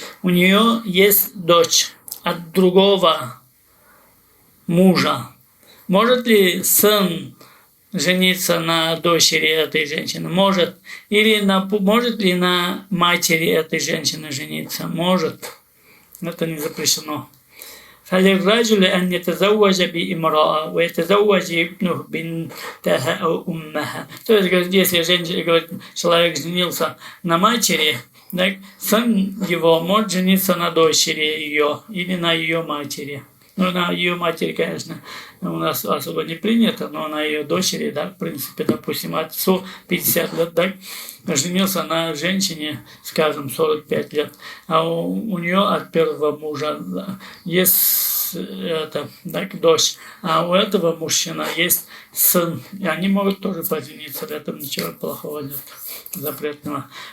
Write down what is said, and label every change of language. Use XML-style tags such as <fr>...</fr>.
<ru>У нее есть дочь от другого мужа. Может ли сын жениться на дочери этой женщины? Может. Или может ли на матери этой женщины жениться? Может. Это не запрещено.</ru> <ar>فللرجل أن يتزوج بامرأة ويتزوج ابنه بنتها أو أمها.</ar> <ru>То есть, говорит, если женщина, говорит, человек женился на матери, так, сын его может жениться на дочери ее или на ее матери. Ну, на ее матери, конечно, у нас особо не принято, но на ее дочери, да, в принципе, допустим, отцу 50 лет, так, женился на женщине, скажем, 45 лет, а у нее от первого мужа есть так, дочь, а у этого мужчины есть сын, и они могут тоже пожениться, в этом ничего плохого нет, запретного.</ru>